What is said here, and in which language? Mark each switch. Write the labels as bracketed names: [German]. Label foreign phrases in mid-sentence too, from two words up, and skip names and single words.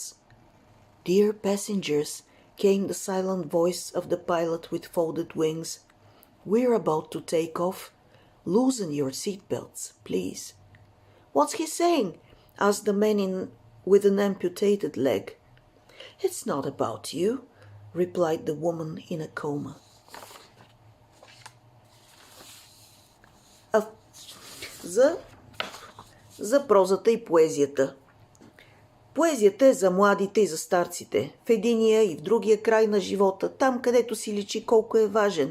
[English] Dear passengers, came the silent voice of the pilot with folded wings. We're about to take off. Loosen your seatbelts, please. What's he saying? Asked the man with an amputated leg. It's not about you, replied the woman in a coma. [Bulgarian] За прозата и поезията. Поезията е за младите и за старците, в единия и в другия край на живота, там където си личи колко е важен.